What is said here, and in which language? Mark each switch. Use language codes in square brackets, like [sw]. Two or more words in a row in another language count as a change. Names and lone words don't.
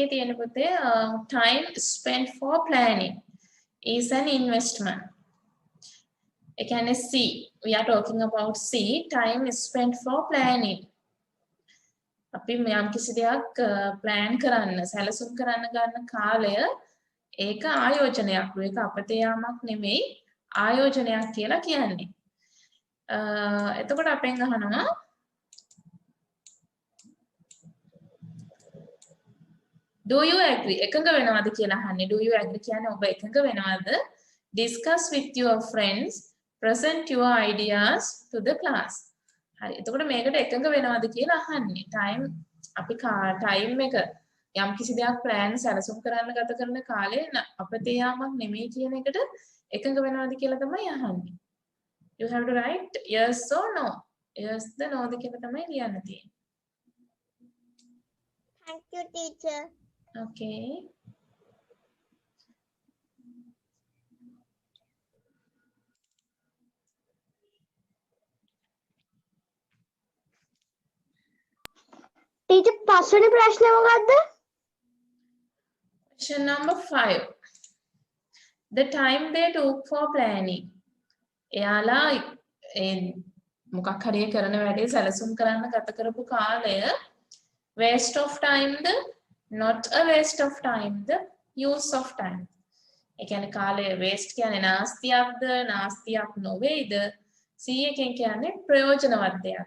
[si] තියෙන පුතේ [en] time spent for planning is an investment. [si] ඒ කියන්නේ [en] C. We are talking about C. Time is spent for planning. [si] අපි යම් කිසි දෙයක් plan කරන්න, සැලසුම් කරන්න ගන්න කාලය ඒක ආයෝජනයක්. ඒක අපතේ යාමක් නෙමෙයි ආයෝජනයක් කියලා කියන්නේ. එතකොට අපෙන් අහනවා [en] Do you agree? [si] එකඟ වෙනවද කියලා අහන්නේ. [en] Do you agree [si] කියන්නේ ඔබ එකඟ වෙනවද? [en] Discuss with your friends. Present your ideas to the class. [si] හරි. එතකොට මේකට එකඟ වෙනවද කියලා අහන්නේ. Time අපි time එක යම් කිසි දෙයක් plan සැලසුම් කරන්න ගත කරන කාලේ අපතේ යාමක් නෙමෙයි කියන එකට එකඟ වෙනවද කියලා තමයි අහන්නේ. [en] You have to write yes or no. Yes the no [si] ද කියලා තමයි ලියන්න තියෙන්නේ. [en] Thank you, teacher. Okay. Teacher, [si] පස්වෙනි ප්‍රශ්නේ මොකද්ද? [en] Question number 5. The time they took for planning. [si] එයාලා මොකක් හරි කරන වැඩේ සැලසුම් කරන්න ගත කරපු කාලය [en] waste of time [si] ද [en] not a waste of time the use of time. [si] ඒ කියන්නේ කාලය waste කියන්නේ නාස්තියක්ද නාස්තියක් නොවේද C එකෙන් කියන්නේ ප්‍රයෝජනවත් දෙයක්ද.